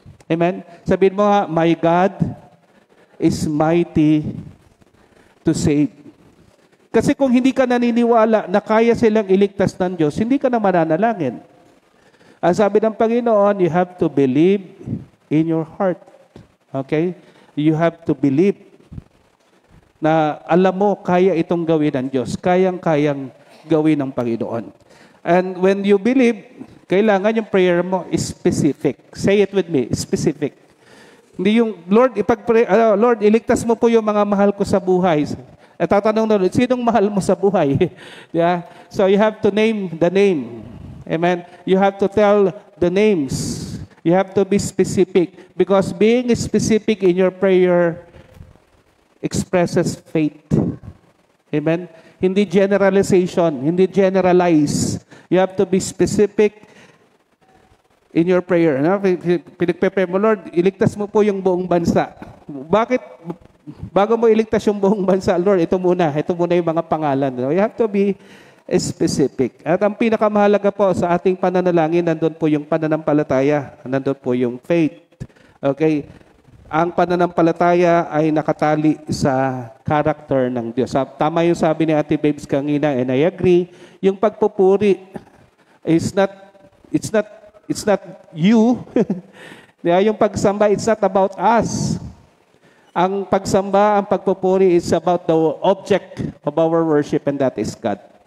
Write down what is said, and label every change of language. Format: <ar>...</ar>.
<en>Amen?</en> <tl>Sabihin mo nga,</tl> <en>my God is mighty to save.</en> <tl>Kasi kung hindi ka naniniwala na kaya silang iligtas ng Diyos, hindi ka na mananalangin. Ang sabi ng Panginoon,</tl> <en>you have to believe in your heart. Okay? You have to believe</en> <tl>na alam mo, kaya itong gawin ng Diyos. Kayang-kayang gawin ng Panginoon.</tl> <en>And when you believe,</en> <tl>kailangan yung</tl> <en>prayer mo is specific. Say it with me, specific.</en> <tl>Hindi yung, Lord, Lord, iligtas mo po yung mga mahal ko sa buhay. At tatanong na, sinong mahal mo sa buhay? Yeah?</tl> <en>So you have to name the name. Amen? You have to tell the names. You have to be specific. Because being specific in your prayer expresses faith. Amen?</en> <tl>Hindi generalization, hindi generalize.</tl> <en>You have to be specific in your prayer.</en> <tl>No? Pinagpe-pray mo, Lord, iligtas mo po yung buong bansa. Bakit? Bago mo iligtas yung buong bansa, Lord, ito muna yung mga pangalan. No?</tl> <en>You have to be specific.</en> <tl>At ang pinakamahalaga po sa ating pananalangin, nandun po yung pananampalataya. Nandun po yung faith. Okay? Ang pananampalataya ay nakatali sa character ng Diyos. Tama yung sabi ni Ate Babes kanina,</tl> <en>and I agree,</en> <tl>yung pagpupuri</tl> <en>is it's not you.</en> <tl>Yung pagsamba,</tl> <en>it's not about us.</en> <tl>Ang pagsamba, ang pagpupuri</tl> <en>is about the object of our worship, and that is God.</en>